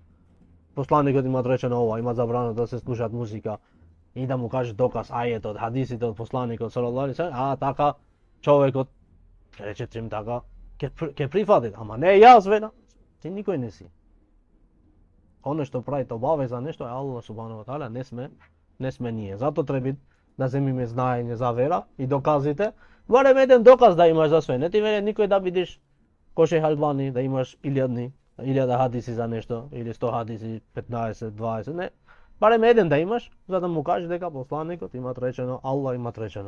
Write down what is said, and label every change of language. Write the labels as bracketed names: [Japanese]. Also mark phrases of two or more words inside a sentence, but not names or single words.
[Macedonian] Посланикот има речено ова, има забрана да се слушат музика. И да му кажеш доказ, ајетот, хадисите од посланикот, [Arabic] صلى الله عليه وسلم, [Macedonian] така, човекот, рече чим така, ќе прифати, ама не јас велам, ти никој не си. Оно што правите обавеза нешто е [Arabic] الله سبحانه وتعالى, [Macedonian] не сме ние. Зато треба да земиме знаење за вера и доказите. Барем еден доказ да имаш за све. Не ти веле никој да бидеш ко Шех Албани, да имаш 1000 хадиси за нешто, или 100 хадиси, 15, 20, не. Барем еден да имаш, за да му кажеш дека посланикот имат речено, Аллах имат речено.